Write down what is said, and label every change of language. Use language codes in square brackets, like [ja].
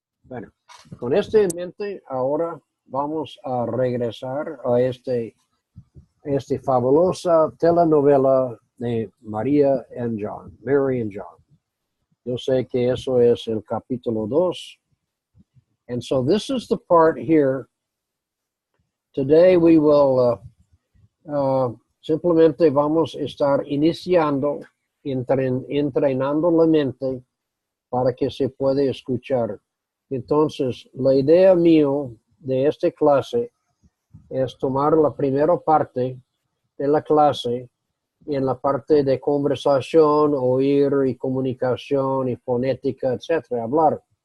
[es] Bueno, con esto en mente, ahora vamos a regresar a esta fabulosa telenovela de María [en] and John, Mary and John. [es] Yo sé que eso es el capítulo 2. [en] And so this is the part here. Today we will [es] simplemente vamos a estar iniciando, entrenando la mente para que se pueda escuchar. Entonces, la idea mío de esta clase es tomar la primera parte de la clase en la parte de conversación, oír y comunicación y fonética, etcétera, hablar.